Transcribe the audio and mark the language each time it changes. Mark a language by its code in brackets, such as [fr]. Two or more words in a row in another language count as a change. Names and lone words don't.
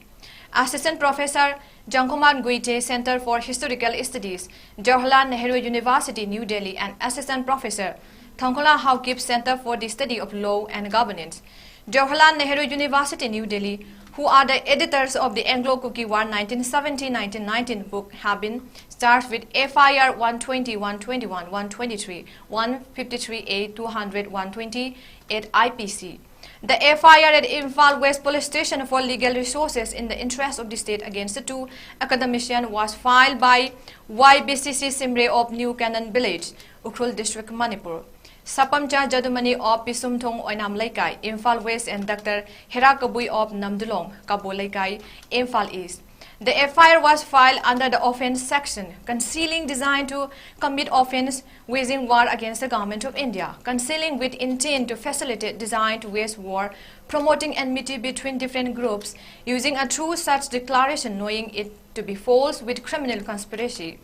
[en] Assistant Professor Jangkumar Guite, Center for Historical Studies, Jawaharlal Nehru University, New Delhi, and Assistant Professor Thongkhola Haokip, Center for the Study of Law and Governance, Jawaharlal Nehru University, New Delhi, who are the editors of the Anglo-Kuki War 1917-1919 book, have been charged with FIR 120, 121, 123, 153A, 200, 128 IPC. The FIR at Imphal West Police Station for legal resources in the interest of the state against the 2 academicians was filed by YBCC Simre of New Canaan Village, Ukhrul District, Manipur. Sapamcha Jadumani of Pisumthong Oinam Laikai, Imphal West, and Dr. Herakabui of Namdulong, Kabo Laikai, Imphal East. The FIR was filed under the offence section, concealing designed to commit offence waging war against the government of India, concealing with intent to facilitate designed to wage war, promoting enmity between different groups, using a true such declaration knowing it to be false with criminal conspiracy.